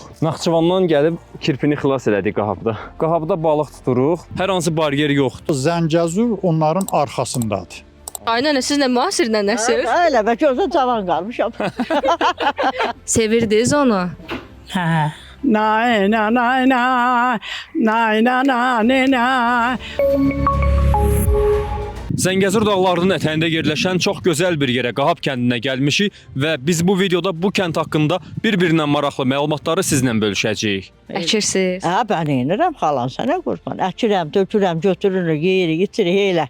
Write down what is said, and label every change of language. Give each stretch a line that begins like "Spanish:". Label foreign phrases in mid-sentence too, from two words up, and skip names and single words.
Azerbaijani: Naxçıvandan gəlib kirpini xilas elədik qahabda. Qahabda balıq tuturuq. Hər hansı baryer yoxdur. Zəngəzur onların arxasındadır. Ay nənə, siz nə müasirlə nəsiz? Elə bəlkə özü cavan qalmışam. Sevirdiniz onu? Hə. Nay na nay na, nay na na ne na. Zəngəzur dağlarının ətəyində yerləşən çox gözəl bir yerə, Qahab kəndinə gəlmişik və biz bu videoda bu kənd haqqında bir-birindən maraqlı məlumatları sizlə bölüşəcəyik. Əkirsiniz? Hə, mən eynirəm xalan sənə qurban. Əkirəm, tökürəm, götürürük, yeyirik, itirik, elə.